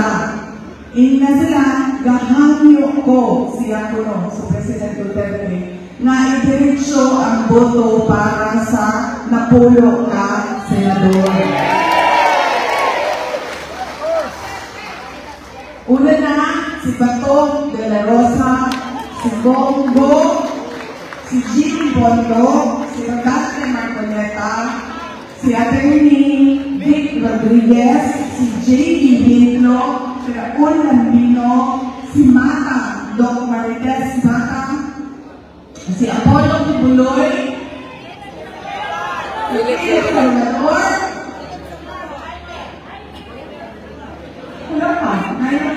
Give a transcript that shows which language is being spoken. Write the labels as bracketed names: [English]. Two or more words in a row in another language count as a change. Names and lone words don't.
[Cebuano] Ina sila, gahangyo ko siya kuno sa President Duterte na idiretsyo ang boto para sa napulo ka senador. Una na, si Bato de la Rosa, si Bongo, si Jim Bondo, si Rodate Marcoleta, si Atty. Vic Rodriguez, si J.D. Hintlo, si Raul Lambino, si Mata, Doc Marites Mata, si Apollo Tibuloy, si Salvador, wala pa, [Filipino] ngayon ako.